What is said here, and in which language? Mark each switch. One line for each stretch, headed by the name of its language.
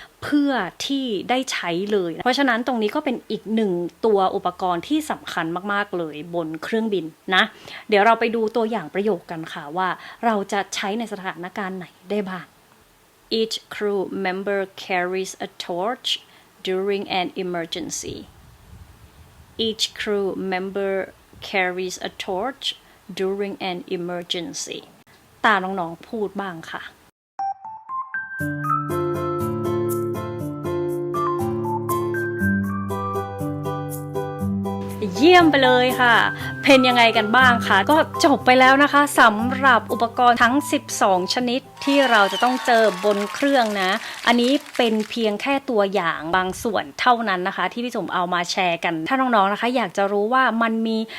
Thai: เพื่อที่ได้ใช้เลยเพราะฉะนั้นตรงนี้ก็เป็นอีกหนึ่งตัวอุปกรณ์ที่สำคัญมากๆเลยบนเครื่องบินนะเดี๋ยวเราไปดูตัวอย่างประโยคกันค่ะว่าเราจะใช้ในสถานการณ์ไหนได้บ้าง
English: Each crew member carries a torch during an emergency. Each crew member carries a torch during an emergency.
Thai: ตาน้องๆพูดบ้างค่ะเยี่ยมไปเลยค่ะเป็นยังไงกันบ้างคะก็จบไปแล้วนะคะสำหรับอุปกรณ์ทั้ง12ชนิดที่เราจะต้องเจอบนเครื่องนะอันนี้เป็นเพียงแค่ตัวอย่างบางส่วนเท่านั้นนะคะที่พี่จุ๋มเอามาแชร์กันถ้าน้องๆนะคะอยากจะรู้ว่ามันมี